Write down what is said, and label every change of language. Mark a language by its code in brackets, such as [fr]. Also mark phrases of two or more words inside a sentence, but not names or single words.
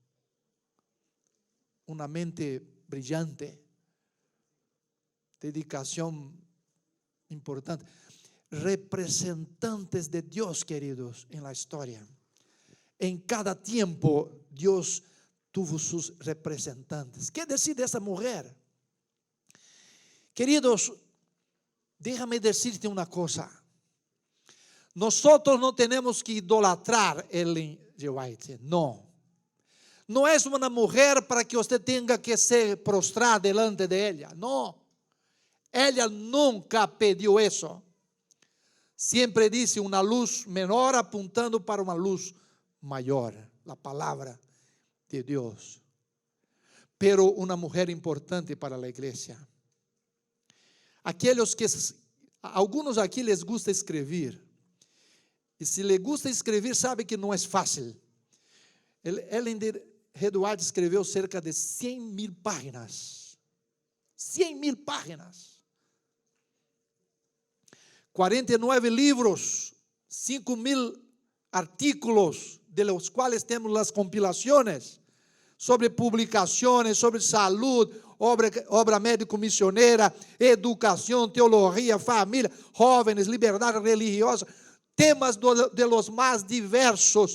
[pt] Uma mente brilhante, dedicação importante. Representantes de Deus, queridos, em la história. Em cada tempo, Deus tuvo seus representantes. Que dizer dessa mulher? Queridos, [es] déjame decirte [pt] uma coisa. Nós não temos que idolatrar Ellen G. White. Não. Não é uma mulher para que você tenha que se prostrar [es] delante de ela. [pt] Não. Ela nunca pediu isso. Sempre disse uma luz menor apontando para uma luz maior, a palavra de Deus. Pero uma mulher importante para a igreja. Aqueles que, alguns aqui [es] les gusta [pt] escrever. E se lhe gusta escrever, sabe que não é fácil. Ellen G. White escreveu cerca de 100.000 páginas. 100.000 páginas. 49 livros, 5.000 artículos, [es] de los [pt] quais temos as compilações sobre publicações, sobre saúde, obra médico-missioneira, educação, teologia, família, jovens, liberdade religiosa, temas [es] de los [pt] mais diversos.